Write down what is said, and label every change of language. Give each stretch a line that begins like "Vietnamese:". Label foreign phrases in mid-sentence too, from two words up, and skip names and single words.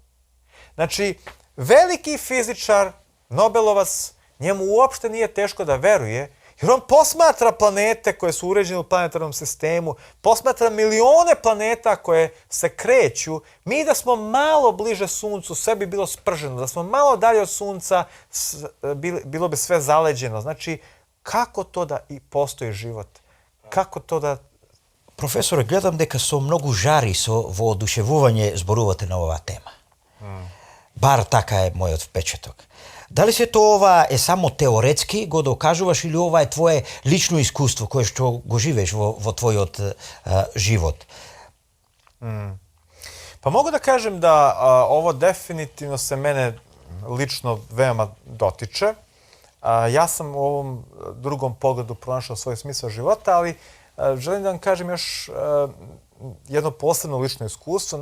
Serbian: Znači, veliki fizičar, Nobelovac, njemu uopšte nije teško da veruje, jer on posmatra planete koje su uređene u planetarnom sistemu, posmatra milione planeta koje se kreću. Mi da smo malo bliže Suncu, sve bi bilo sprženo. Da smo malo dalje od Sunca, bilo bi sve zaleđeno. Znači, kako to da i postoji život? Kako to da...
Macedonian: Професоре, гледам дека со многу жари, со воодушевување зборувате на оваа тема. Бар така е мојот впечаток. Дали се ова е само теоретски го докажуваш или ова е твое лично искуство кое што го живееш во твојот живот?
Serbian: Pa mogu da kažem da ovo definitivno se mene lično veoma dotiče. Ja sam u ovom drugom pogledu pronašao svoj smisao života, ali želim da vam kažem još jedno posebno lično iskustvo.